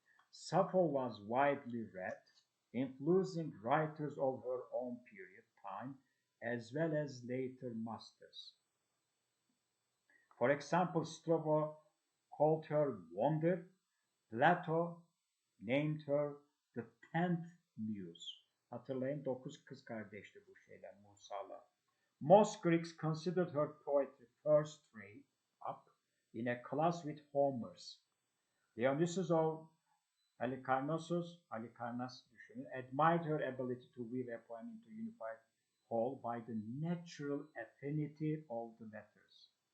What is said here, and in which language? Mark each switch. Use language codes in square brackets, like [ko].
[en] Sappho was widely read, influencing writers of her own period time as well as later masters. For example, Strabo called her wonder, Plato named her the tenth muse. [tr] Hatırlayın dokuz kız kardeşti bu şeyler Musalar. [en] Most Greeks considered her poetry first rate up in a class with Homer's. Dionysius of Halicarnassus [tr] düşünün, [en] admired her ability to weave a poem into a unified whole by the natural affinity of the letters.